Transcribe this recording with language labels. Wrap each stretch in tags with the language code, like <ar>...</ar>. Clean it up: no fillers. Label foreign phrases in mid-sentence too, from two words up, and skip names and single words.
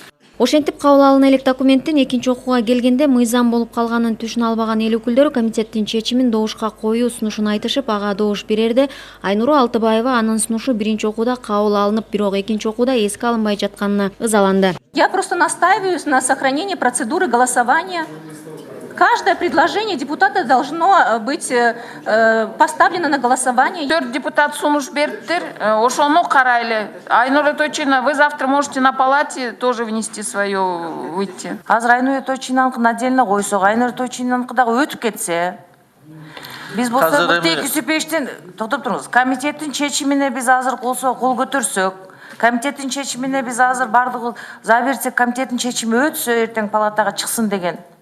<ky>Ошентип кабыл алына элек документтин экинчи окууга келгенде мыйзам болуп калганын түшүнө албаган эл өкүлдөрү комитеттин чечимин добушка коюу сунушун айтышып, ага добуш берерде Айнуру Алтыбаева анын сунушу биринчи окууда кабыл алынып, бирок экинчи окууда эске алынбай жатканына ызаланды.</ky> <ru>Я просто настаиваю на сохранении процедуры голосования. Каждое предложение депутата должно быть поставлено на голосование.</ru> <ky>4 депутат сунуш бериптир, ошону карайлы. Айнура Тойчина,</ky> <ru>вы завтра можете на палате тоже внести свое, выйти.</ru> <ky>Азыр Айнура Тойчинаныкын отдельно койсок, Айнура Тойчинаныкы дагы өтүп кетсе. Биз болсо Мыктыбек Юсупбековичтин, токтоп туруңуз, комитеттин чечимине биз азыр кол көтөрсөк, комитеттин чечимине биз азыр бардыгы за берсек, комитеттин чечими өтсө эртең палатага чыксын деген.</ky>